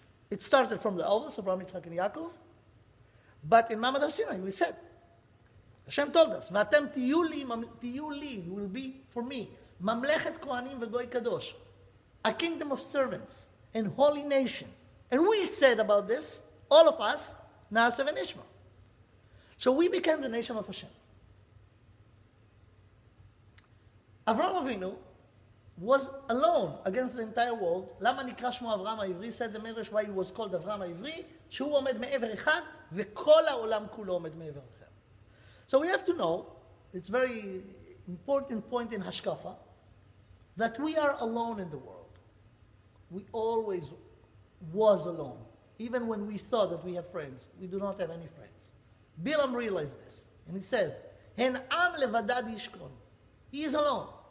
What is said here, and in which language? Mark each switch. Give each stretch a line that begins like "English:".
English: It started from the Avos, Abraham, Yitzchak, and Yaakov, but in Ma'amad Har Sinai we said, Hashem told us,
Hebrew: "V'atem tiyu li,
English: will be for me,
Hebrew: mamlechet kohanim v'goy kadosh,
English: a kingdom of servants and holy nation." And we said about this, all of us, Na'aseh v'nishma. So we became the nation of Hashem. Avraham Avinu was alone against the entire world.
Hebrew: למה נקרא שמו אברהם העברי?
English: Said the Medrash why he was called
Hebrew: אברהם העברי, שהוא עומד מעבר אחד, וכל העולם כולו עומד מעבר אחר.
English: So we have to know, it's a very important point in Hashkafa, that we are alone in the world. We always was alone. Even when we thought that we have friends, we do not have any friends. Bilam realized this, and he says,
Hebrew: "Hen am levadad yishkon."
English: He is alone.